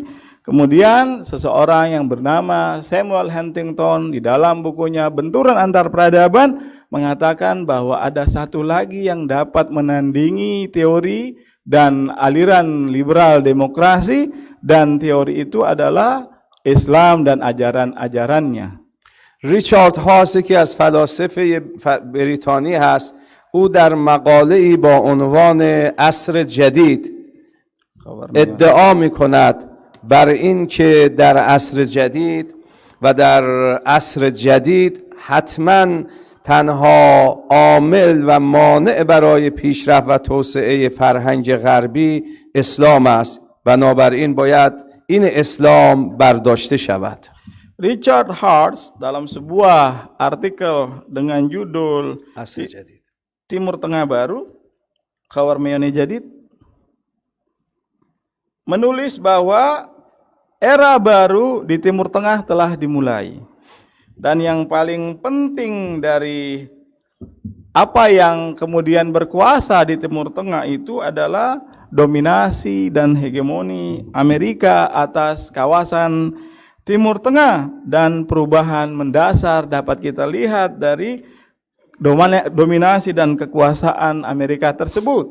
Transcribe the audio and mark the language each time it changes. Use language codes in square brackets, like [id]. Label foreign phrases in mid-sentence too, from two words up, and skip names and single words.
[id] Kemudian seseorang yang bernama Samuel Huntington di dalam bukunya Benturan Antar Peradaban mengatakan bahwa ada satu lagi yang dapat menandingi teori dan aliran liberal demokrasi, dan teori itu adalah Islam dan ajaran-ajarannya. [fa] ریچارد هاس که از فلاسفه بریتانی هست، او در مقاله‌ای با عنوان عصر جدید ادعا می‌کند بر این که در عصر جدید و در عصر جدید حتما تنها عامل و مانع برای پیشرفت و توسعه فرهنگ غربی اسلام است، بنابراین باید این اسلام برداشته شود. [id] Richard Hart dalam sebuah artikel dengan judul عصر جدید. Timur Tengah Baru, Khawar Mayani Jadid, menulis bahwa era baru di Timur Tengah telah dimulai. Dan yang paling penting dari apa yang kemudian berkuasa di Timur Tengah itu adalah dominasi dan hegemoni Amerika atas kawasan Timur Tengah, dan perubahan mendasar dapat kita lihat dari dominasi dan kekuasaan Amerika tersebut.